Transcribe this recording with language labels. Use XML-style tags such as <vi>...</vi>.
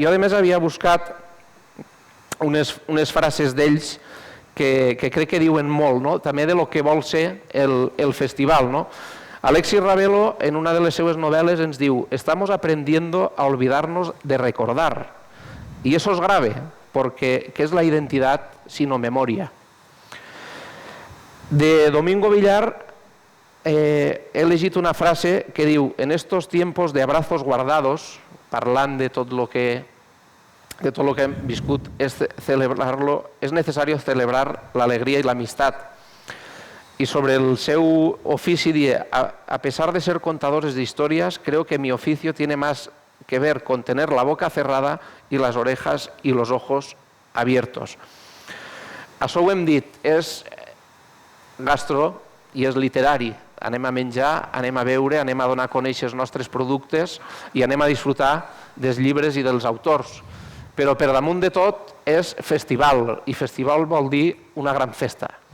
<ca>Jo a més havia buscat unes frases d'ells que crec que diuen molt també de lo que vol ser el festival. Alexis Ravelo en una de les seues novel·les ens diu:</ca> <es>«Estamos aprendiendo a olvidarnos de recordar». Y eso es grave, porque ¿qué es la identidad sino memoria?</es> <ca>De Domingo Villar he llegit una frase que diu:</ca> <es>«En estos tiempos de abrazos guardados»,</es> <ca>parlant de tot lo que hem viscut,</ca> <es>«es necesario celebrar la alegría y la amistad». Y sobre</es> <ca>el seu ofici diu:</ca> <es>«A pesar de ser contadores de historias, creo que mi oficio tiene más que ver con tener la boca cerrada y las orejas y los ojos abiertos».</es> <ca>Això ho hem dit, és gastro i és literari. Anem a menjar, anem a beure, anem a donar a conèixer els nostres productes i anem a disfrutar dels llibres i dels autors. Però per damunt de tot és festival, i festival vol dir una gran festa.</ca>